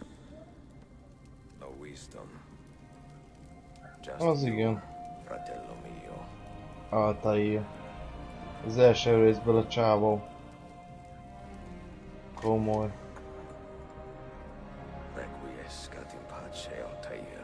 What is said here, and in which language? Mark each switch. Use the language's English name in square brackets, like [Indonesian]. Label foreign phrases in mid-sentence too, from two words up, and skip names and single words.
[English] No wisdom. Just [Hungarian] Az [English] you, [Hungarian] igen. [Italian] fratello mio. [Hungarian] Altair. Az első részből a csávó. Komoly. [Latin] Requiescat in pace, Altair.